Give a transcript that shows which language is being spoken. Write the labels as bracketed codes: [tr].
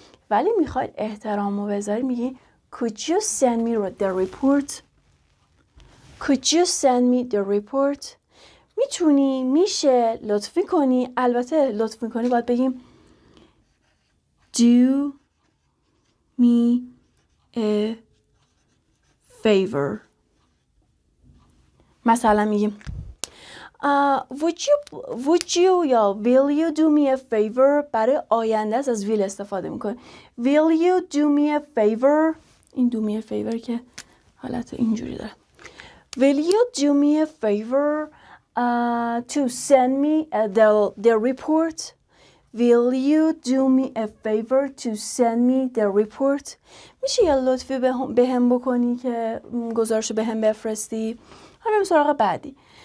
[fa] ولی میخواید احترام رو بذاری، میگی [en] could you send me the report? Could you send me the report? [fa] میتونی، میشه، لطف کنی. البته لطف میکنی باید بگیم [en] do me a favor. [fa] مثلا میگیم [en] would you [fa] یا [en] will you do me a favor. [fa] برای آینده است از will استفاده میکنی. [en] Will you do me a favor. [fa] این [en] do me a favor [fa] که حالت اینجوری داره. [en] Will you do me a favor to send me the report? Will you do me a favor to send me the report? [fa] میشه یه لطفی به هم بکنی که گزارشو به هم بفرستی؟ حالا بریم سراغ بعدی.